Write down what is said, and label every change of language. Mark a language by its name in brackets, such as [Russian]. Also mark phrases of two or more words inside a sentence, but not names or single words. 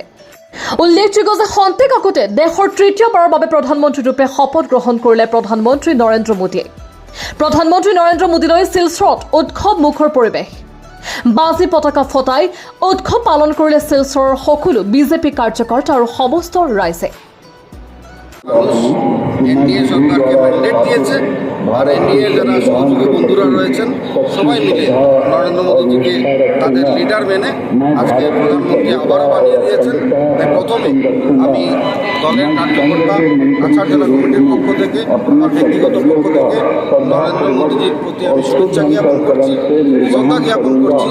[Assamese] উল্লেখযোগ্য যে খন্তেক আগতে দেশৰ তৃতীয়বাৰৰ বাবে প্ৰধানমন্ত্ৰীৰূপে শপত গ্ৰহণ কৰিলে প্ৰধানমন্ত্ৰী নৰেন্দ্ৰ মোদীয়ে। প্ৰধানমন্ত্ৰী নৰেন্দ্ৰ মোদীলৈ শিলচৰত উৎসৱমুখৰ পৰিৱেশ। বাজি পতাকা ফটাই উৎসৱ পালন কৰিলে শিলচৰৰ সকলো বিজেপি কাৰ্যকৰ্তা আৰু সমস্ত রাইজে। [Bangla] এনডিএ সরকারকে ম্যান্ডেট দিয়েছে আর এনডিএ যারা সহযোগী বন্ধুরা রয়েছেন সবাই মিলে নরেন্দ্র মোদীজিকে তাদের লিডার মেনে আজকে প্রধানমন্ত্রী আবারও বানিয়ে দিয়েছেন। তাই প্রথমে আমি দলের কার্যকর্তা কাছাড় জেলা কমিটির পক্ষ থেকে আমার ব্যক্তিগত পক্ষ থেকে নরেন্দ্র মোদীজির প্রতি আমি শুভেচ্ছা জ্ঞাপন করছি, শ্রদ্ধা জ্ঞাপন করছি।